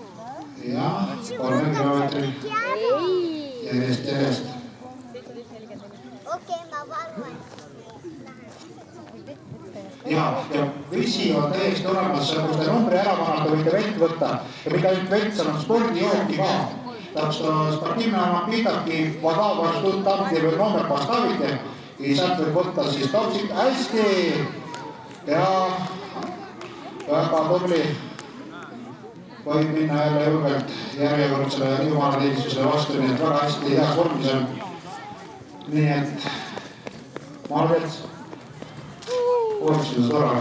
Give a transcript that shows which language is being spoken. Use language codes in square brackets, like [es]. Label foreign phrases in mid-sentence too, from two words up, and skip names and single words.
[et] Jah, 3 kilomeetri järjest. Okei, ma valvan. Ja vesi on täiesti olemas, kus te numbri ära panete, võite vett võtta ja mitte ainult vett, seal on spordijooki ka. [ru] Так что спортивные напитки, вода у вас тут там, где вы номер поставите, и [et] sealt võib võtta siis topsik hästi ja väga tubli. Võib minna jälle julgelt järjekordsele jumalateenistusele vastu, nii et väga hästi heas vormis on. Nii et Marvets, uueks tore.